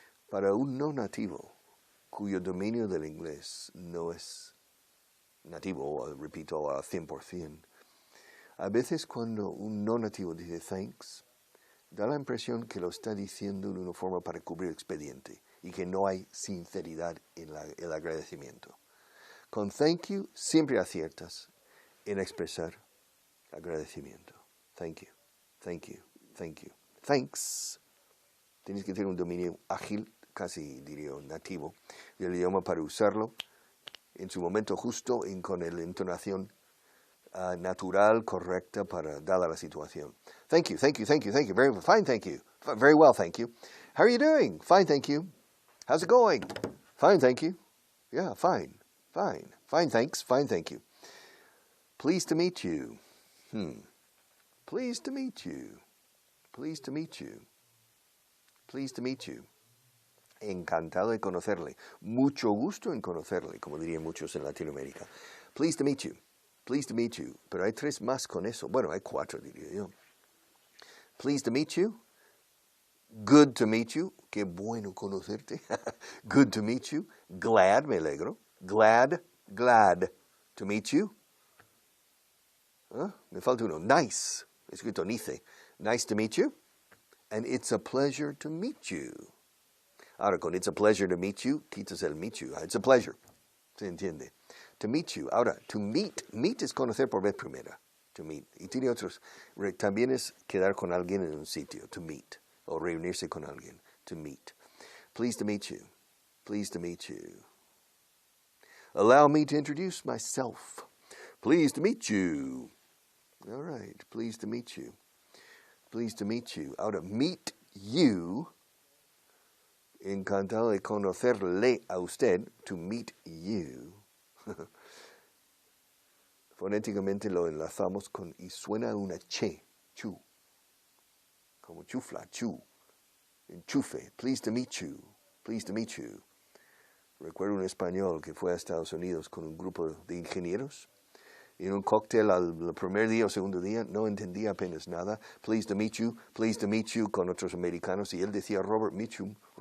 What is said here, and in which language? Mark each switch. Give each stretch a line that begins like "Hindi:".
Spanish: Para un no nativo cuyo dominio del inglés no es nativo, repito, al 100%, a veces cuando un no nativo dice thanks, da la impresión que lo está diciendo de una forma para cubrir expediente y que no hay sinceridad en el agradecimiento. Con
English: thank you
Spanish: siempre aciertas en expresar agradecimiento.
English: Thank you, thank you, thank you. Thanks.
Spanish: Tienes que tener un dominio ágil, casi diría nativo, del idioma para usarlo en su momento justo y con la entonación natural, correcta, dada la situación.
English: Thank you, thank you, thank you, thank you. Very fine, thank you. Very well, thank you. How are you doing? Fine, thank you. How's it going? Fine, thank you. Yeah, fine, fine. Fine, thanks, fine, thank you. Pleased to meet you. Pleased to meet you. Pleased to meet you. Pleased to meet you.
Spanish: Encantado de conocerle. Mucho gusto en conocerle, como dirían muchos en Latinoamérica.
English: Pleased to meet you. Pleased to meet you.
Spanish: Pero hay tres más con eso. Bueno, hay cuatro, diría yo.
English: Pleased to meet you. Good to meet you.
Spanish: Qué bueno conocerte.
English: Good to meet you. Glad,
Spanish: me alegro.
English: Glad to meet you.
Spanish: Me falta uno.
English: Nice.
Spanish: Escrito
English: nice. Nice to meet you. And it's a pleasure to meet you.
Spanish: Ahora, con
English: it's a pleasure to meet you,
Spanish: quitas el
English: meet you. It's a pleasure.
Spanish: ¿Se entiende?
English: To meet you.
Spanish: Ahora,
English: to meet.
Spanish: Meet es conocer por vez primera.
English: To meet.
Spanish: Y tiene otros. También es quedar con alguien en un sitio.
English: To meet.
Spanish: O reunirse con alguien.
English: To meet. Pleased to meet you. Pleased to meet you. Allow me to introduce myself. Pleased to meet you. All right. Pleased to meet you. Pleased to meet you.
Spanish: Ahora,
English: meet you.
Spanish: Encantado de conocerle a usted.
English: To meet you.
Spanish: Fonéticamente lo enlazamos con y suena una che, chu, como chufla, chu, enchufe.
English: Pleased to meet you, pleased to meet you.
Spanish: Recuerdo un español que fue a Estados Unidos con un grupo de ingenieros y en un cóctel al primer día o segundo día no entendía apenas nada.
English: Pleased to meet you
Spanish: con otros americanos y él decía Robert Mitchum.